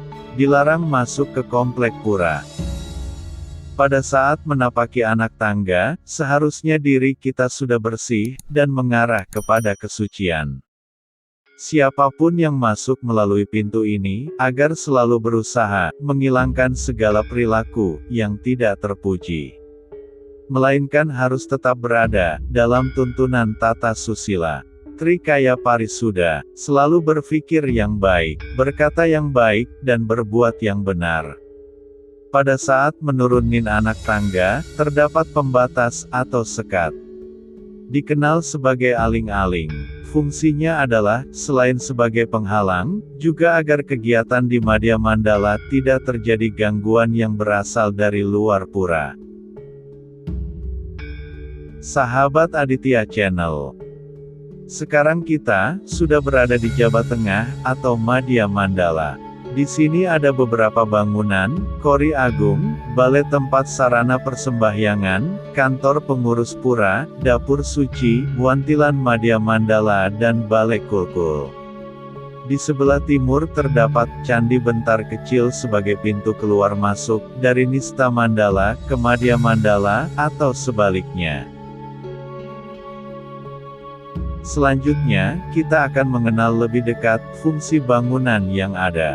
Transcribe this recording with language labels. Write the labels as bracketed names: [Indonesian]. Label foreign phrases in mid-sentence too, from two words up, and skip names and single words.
[Indonesian] Dilarang masuk ke Komplek Pura. Pada saat menapaki anak tangga, seharusnya diri kita sudah bersih, dan mengarah kepada kesucian. Siapapun yang masuk melalui pintu ini, agar selalu berusaha menghilangkan segala perilaku yang tidak terpuji. Melainkan harus tetap berada dalam tuntunan tata susila. Trikaya Parisuda, selalu berpikir yang baik, berkata yang baik, dan berbuat yang benar. Pada saat menurunin anak tangga, terdapat pembatas atau sekat. Dikenal sebagai aling-aling. Fungsinya adalah, selain sebagai penghalang, juga agar kegiatan di Madya Mandala tidak terjadi gangguan yang berasal dari luar pura. Sahabat Aditya Channel. Sekarang kita sudah berada di Jabah Tengah, atau Madya Mandala. Di sini ada beberapa bangunan, Kori Agung, balai tempat sarana persembahyangan, kantor pengurus pura, dapur suci, wantilan Madya Mandala dan balai kulkul. Di sebelah timur terdapat Candi Bentar kecil sebagai pintu keluar masuk dari Nista Mandala ke Madya Mandala, atau sebaliknya. Selanjutnya, kita akan mengenal lebih dekat fungsi bangunan yang ada.